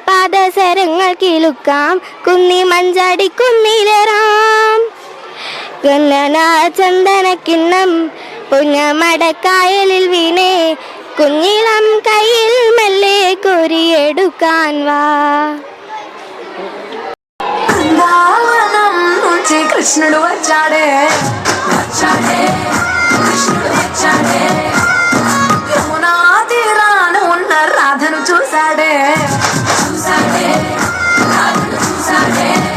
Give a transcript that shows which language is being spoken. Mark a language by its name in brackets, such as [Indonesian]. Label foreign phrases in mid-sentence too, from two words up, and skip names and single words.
[Malayalam] പാദസരങ്ങൾ കിളുക്കാം കുന്നി മഞ്ചാടി കുന്നിലേറാം കുഞ്ഞനാ ചന്ദനക്കിണ്ണം പുഞ്ഞമടക്കായലിൽ വീണേ കുഞ്ഞിളം കയ്യിൽ മെല്ലെ കോരിയെടുക്കാൻ വാ. [Telugu] కృష్ణుడు వచ్చాడే వచ్చాడే కృష్ణుడు వచ్చాడే యమునా తీరాన ఉన్న రాధను చూసాడే చూసాడే రాధను చూసాడే